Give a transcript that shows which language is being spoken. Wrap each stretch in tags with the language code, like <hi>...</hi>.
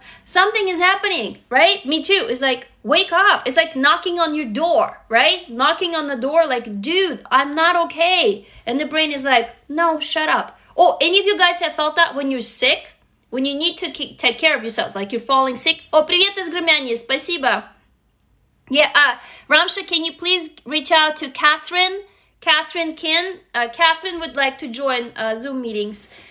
<en>Something is happening, right? Me too. It's like, wake up. It's like knocking on your door, right? Knocking on the door like, dude, I'm not okay. And the brain is like, no, shut up. Oh, any of you guys have felt that when you're sick? When you need to take care of yourself, like you're falling sick?</en> <ru>Oh, привет из Гремяния, спасибо.</ru> <en>Yeah, Ramsha, can you please reach out to Catherine? Catherine Kin. Catherine would like to join Zoom meetings.</en>